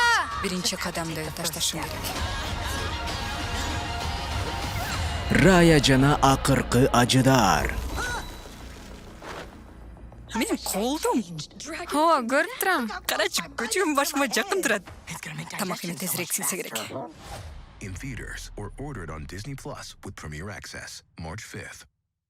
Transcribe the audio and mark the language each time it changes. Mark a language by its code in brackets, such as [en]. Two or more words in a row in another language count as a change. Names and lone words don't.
[ky] Биринчи кадамды ташташым керек. Райя жана акыркы ажыдаар. Мен колдум. О, көрүп турам. Карачы, көчүгүм башыма жакын турат. Тамак эми тезирээк сиңсе керек. [en] In theaters or ordered on Disney Plus with Premier Access, March 5th.